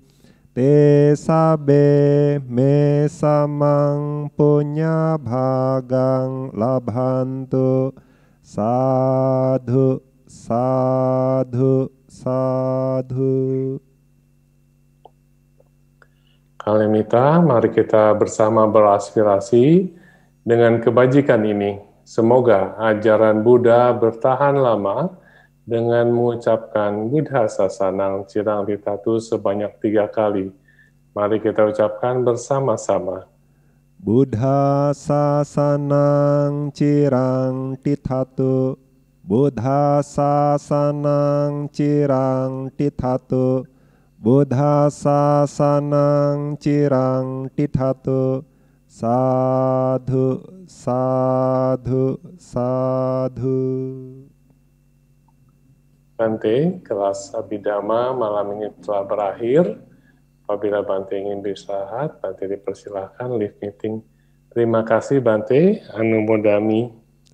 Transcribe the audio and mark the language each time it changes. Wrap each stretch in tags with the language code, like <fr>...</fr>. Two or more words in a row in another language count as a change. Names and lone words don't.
<pi>Te sabe me samang punya bhagang labhantu. Sadhu, sadhu, sadhu.</pi> <id>Kalemita, mari kita bersama beraspirasi dengan kebajikan ini. Semoga ajaran Buddha bertahan lama dengan mengucapkan</id> <pi>Buddha Sasanang Cirang Titatu</pi> <id>sebanyak 3 kali. Mari kita ucapkan bersama-sama.</id> <pi>Buddha Sasanang Cirang Titatu. Buddha Sasanang Cirang Titatu. Buddha Sasanang Cirang Titatu. Sadhu, sadhu, sadhu.</pi> <id>Bante, kelas Abhidhamma malam ini telah berakhir. Apabila Bante ingin beristirahat, Bante dipersilahkan live meeting. Terima kasih Bante, Anumodami.</id>